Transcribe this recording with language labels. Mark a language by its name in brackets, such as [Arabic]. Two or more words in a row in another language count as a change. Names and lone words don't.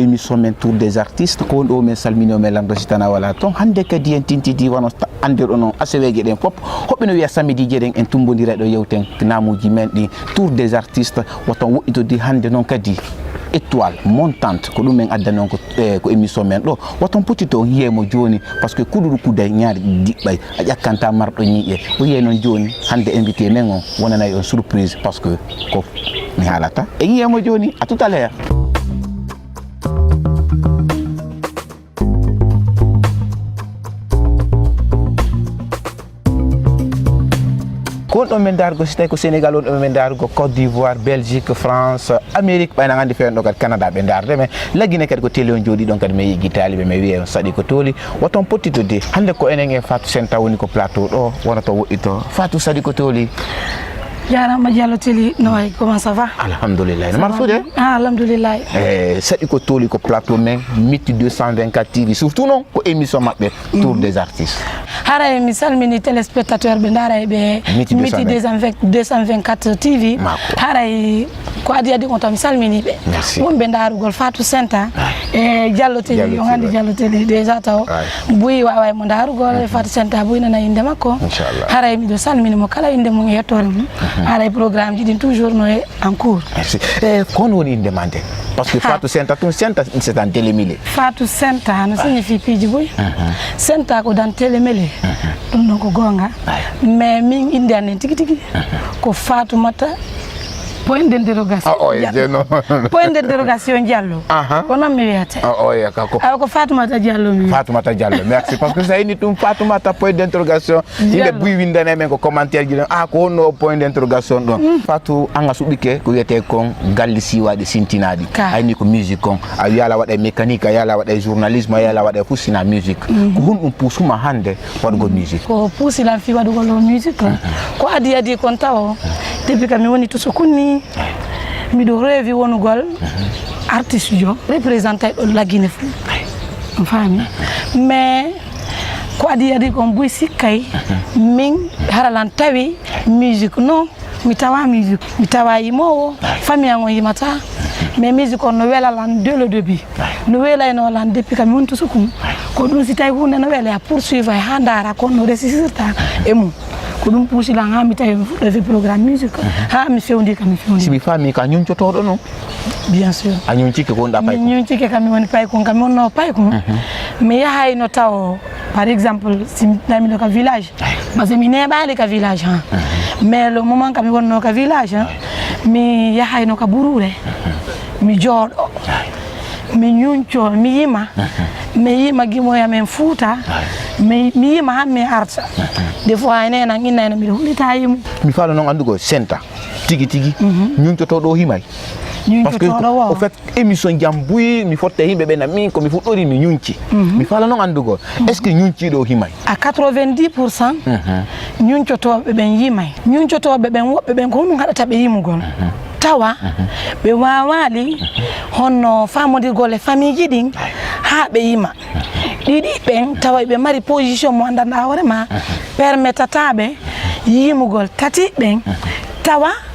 [Fula] émission men [French] tour des artistes [Fula] ko do men salmino men lamdo sitana wala ton hande kadi en tintidi wono ande on aseweje den pop hobbe no wiya samedi jeden en tumbondira do yewten namuji men di [French] tour des artistes [Fula] woton wodito di hande non kadi [French] étoile montante [Fula] ko dum men adda non ko émission men do woton potito yemo joni [French] parce que [Fula] kududu kuday nyaari dibbay a jakkanta mardo nyi'e o yenon joni hande invité men on wonana yon [French] surprise parce que [Fula] ko mi halata e yemo joni [French] à tout à l'heure. [Fula] Kon ɗon men dargo so tawi ko Sénégal on ɗon men dargo Côte d'Ivoire Belgique France Amérique ɓayna andi fewn ɗo kadi Canada ɓe darde men laggine kadi ko télé on jooɗi ɗon kadi mi yiggi taaliɓe mi wiye on saɗi ko tooli woton pottitude hande ko enen e Fatou Senta woni ko plateau ɗo wona to woɗɗito Fatou saɗi ko tooli. Jarama Diallo Teli no way [French] comment ça va? [Fula] Alhamdulillah. Marfude? Ah alhamdulillah. Saɗi ko tooli ko plateau men Miti 224 TV surtout non ko émission maɓɓe [French] Tour des artistes. [Fula] Haray mi salmini téléspectateur ɓe ndaray ɓe Miti 224 TV. Haray ko adi on tan mi salmini ɓe. Wonɓe ndarugol Fatou Senta e Diallo Teli on andi Diallo Teli déjà taw buyi wawa mo ndarugol Fatou Senta buyi nana inde makko. Haray mi do salmini mo kala inde mo yettore mum. Haray programme ji din toujours no [French] en cours. [Fula] Merci. Kono woni inde mande [French] parce que [Fula] Fatou Senta tun Senta [French] c'est en télémélé. [Fula] Fatou Senta no signifie piji boy. Senta ko dan télémélé. Ɗum ɗon ko gonga mais min inde anen tigi tigi ko Fatoumata [French] point d'interrogation point d'interrogation [Fula] Diallo ko non mi wiyata ko Fatoumata Diallo mi Fatoumata Diallo [French] merci parce que ça [Fula] ini tum Fatoumata [French] point d'interrogation [Fula] inde buy windane men ko commentaire ji ko no [French] point d'interrogation [Fula] don Fatou anga subike ko wiyete kon galli siwade sintinadi ayni ko musique kon a yala wada mécanique a yala wada journalisme a yala wada fusina musique ko hon pusuma hande wadgo musique ko pusila fi wadgo musique ko adi kon taw [French] depuis que [Fula] mi woni to sokuni mi do revi wonugol artiste jo [French] représenté la [Fula] Guinée fu fami mais ko adi kon buy sikkay min haralan tawi musique non mi tawa musique mi tawa yimowo famille ngo yimata mais musique on no welalan [French] dès le début [Fula] no welayno lan [French] depuis que [Fula] mi won to sokum ko dum si tay hunde no wela poursuivre ha ndara kon no resisirta e mum ko dum pusila ha mi tawi fuɗɗo [French] programme musique [Fula] ha mi fewndi kam mi fewndi si mi fami ka ñuncotoɗo non [French] bien sûr [Fula] a ñuncike ko nda pay ko ñuncike kam mi woni pay ko kam wonno pay ko mi yahayno taw [French] par exemple [Fula] si namino ka village parce que mi neɓali ka village ha [French] mais le moment [Fula] kam mi wonno ka village mi yahayno ka Burure mi jooɗo mi ñunco mi yima gimoya men Fouta mi yima han mi arta [French] des fois [Fula] nena innayno mi hulita yimu mi faalo non andugo Senta tigi ñuncoto do himay [French] parce que au fait émission [Fula] jambuy mi fotte himbe be na min ko mi fuddori mi ñunci mi faalo non andugo [French] est ce que [Fula] ñunci do himay à 90% ñuncotobe ben yimay ñuncotobe ben wobbe ben ko dum hadata be yimugol tawa be wawali honno famodirgol e famille ji din ha be yima didi ben tawa be mari position mo andana horema permettatabe yimugol tati ben tawa